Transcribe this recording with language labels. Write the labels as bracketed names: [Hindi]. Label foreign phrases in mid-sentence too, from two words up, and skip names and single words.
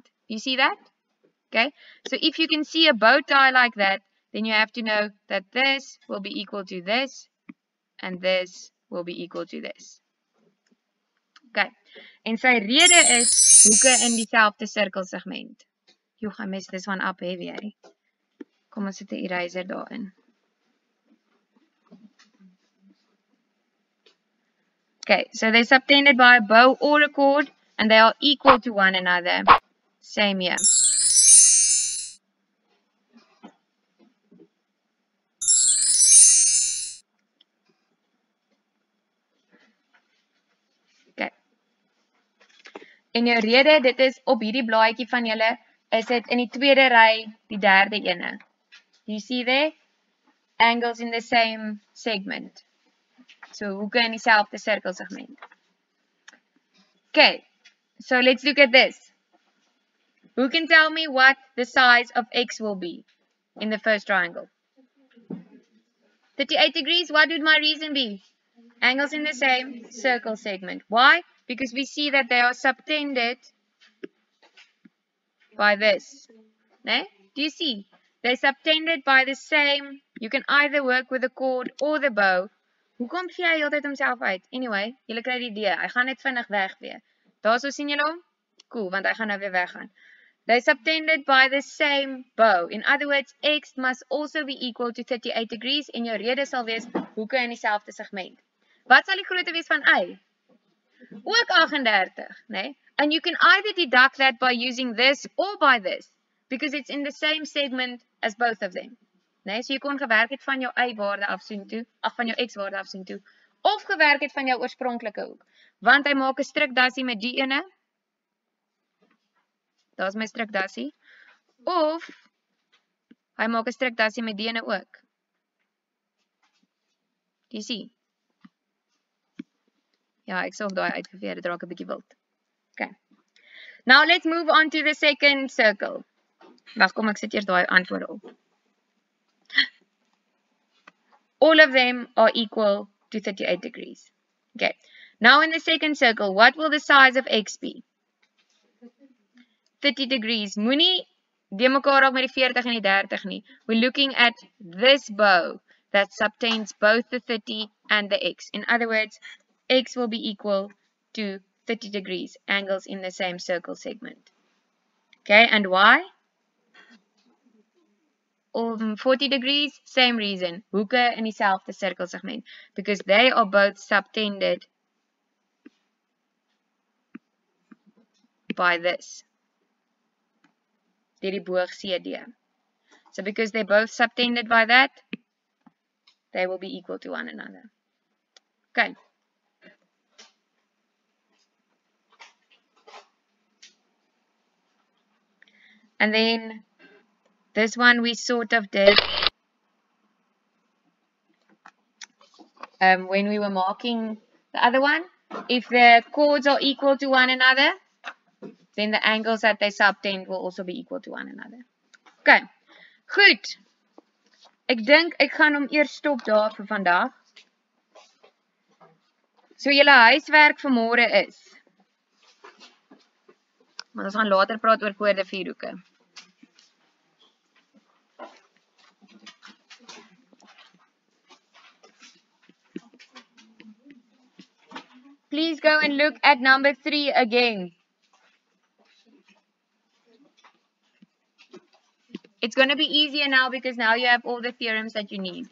[English] You see that? Okay? So if you can see a bow tie like that, then you have to know that this will be equal to this and this will be equal to this. Okay. [Afrikaans] En sy rede is hoeke in dieselfde sirkelsegment. Joh, [English] I messed this one up heavy, eh? [Afrikaans] Kom ons sit 'n eraser daarin. [English] Okay, so they're subtended by a bow or a chord and they are equal to one another. Same here. Okay. [Afrikaans] En jou rede, dit is op hierdie blaadjie van julle, is dit in die tweede ry, die derde ene. [English] Do you see there? Angles in the same segment. [Afrikaans] So hoeke in dieselfde sirkelsegment. [English] Okay, so let's look at this. Who can tell me what the size of x will be in the first triangle? 38 degrees, what would my reason be? Angles in the same circle segment. Why? Because we see that they are subtended by this. No? Do you see? They're subtended by the same. You can either work with the chord or the bow. [Afrikaans] Hoekom gee hy altyd homself uit? Anyway, julle kry die idee. Hy gaan net vinnig weg weer. Daarso sien julle hom? Cool, want hy gaan nou weer weggaan. [English] They're subtended by the same bow. In other words, x must also be equal to 38 degrees [Afrikaans] en jou rede sal wees hoeke in dieselfde segment. Wat sal die grootte wees van y? Ook 38, né? [English] And you can either deduct that by using this or by this, because it's in the same segment as both of them. [Afrikaans] Né? So jy kon gewerk het van jou y-waarde af soontoe, van jou x-waarde af soontoe, of gewerk het van jou oorspronklike hoek. Want hy maak 'n strikdassie met die ene. Daar's my strikdassie. Of hy maak 'n strikdassie met die ene ook. [English] Do you see? [Afrikaans] Ja, ek sal ook daai uitgeveer, dit raak 'n bietjie wild. [English] Okay. Now let's move on to the second circle. [Afrikaans] Wag, kom ek sit eers daai antwoorde op. [English] All of them are equal to 38 degrees. Okay. Now in the second circle, what will the size of x be? 30 degrees. [Afrikaans] Moenie die mekaar raak met die 40 en die 30 nie. [English] We're looking at this bow that subtends both the 30 and the x. In other words, x will be equal to 30 degrees, angles in the same circle segment. Okay, and why? 40 degrees, same reason. [Afrikaans] Hoeke in dieselfde cirkelsegment. [English] Because they are both subtended by this. [Afrikaans] Die boog CD. [English] So because they're both subtended by that, they will be equal to one another. Okay. And then this one we sort of did when we were marking the other one. If the chords are equal to one another, then the angles that they subtend will also be equal to one another. [Afrikaans] Okay, goed. Ek dink ek gaan hom eers stop daar vir vandag. So julle huiswerk vir môre is. Maar ons gaan later praat oor kode vierhoeke. [English] Please go and look at number 3 again. It's going to be easier now because now you have all the theorems that you need.